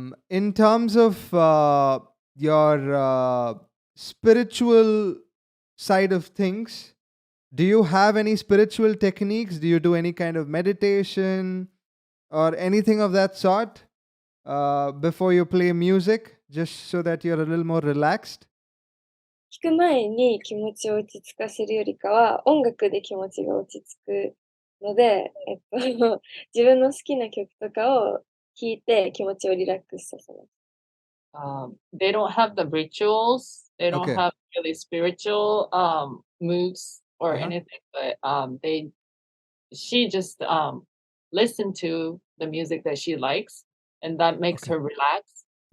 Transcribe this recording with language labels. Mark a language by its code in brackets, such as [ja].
[en] In terms of your spiritual side of things, do you have any spiritual techniques? Do you do any kind of meditation or anything of that sort before you play music, just so that you're a little more relaxed? [ja] 聞く前に気持ちを落ち着かせるよりかは、音楽で気持ちが落ち着くので、自分の好きな曲とかを聴いて気持ちをリラックスさせます。 [en] They don't have the rituals. They don't have really spiritual moves or anything, but she just listen to the music that she likes, and that makes her relax.